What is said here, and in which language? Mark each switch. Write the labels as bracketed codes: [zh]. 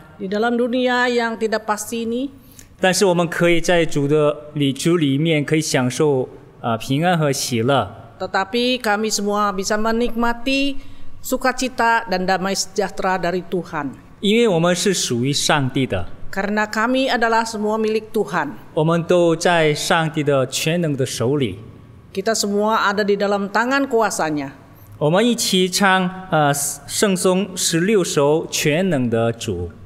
[id] Di dalam dunia yang tidak pasti ini, [zh] 但是我们可以在主里面可以享受平安和喜乐。 [id] tetapi kami semua bisa menikmati sukacita dan damai sejahtera dari Tuhan. [zh] 因为我们是属于上帝的， [id] Karena kami adalah semua milik Tuhan. [zh] 我们都在上帝的全能的手里。 [id] Kita semua ada di dalam tangan kuasanya. [zh] 我们一起唱圣颂16首全能的主。